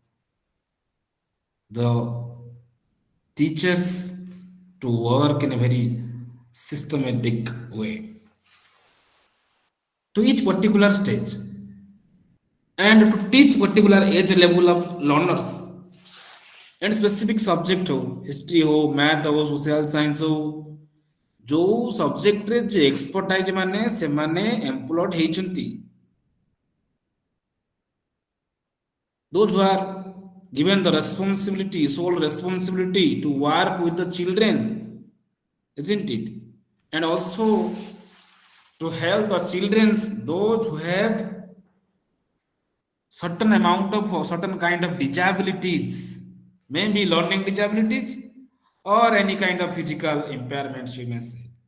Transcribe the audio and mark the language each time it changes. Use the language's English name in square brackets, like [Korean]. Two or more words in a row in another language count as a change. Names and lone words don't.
[English] the teachers to work in a very systematic way to each particular stage and to teach particular age level of learners and specific subject हो history हो math हो social science हो [Odia] ଯୋଉ ସବଜେକ୍ଟରେ ଯେ ଏକ୍ସପର୍ଟାଇଜ ମାନେ ସେମାନେ ଏମ୍ପ୍ଲଏଡ୍ ହେଇଛନ୍ତି [English] those who are given the responsibility sole responsibility to work with the children, isn't it? And also to help the children's those who have certain amount of or certain kind of disabilities, maybe learning disabilities or any kind of physical impairments, you may say.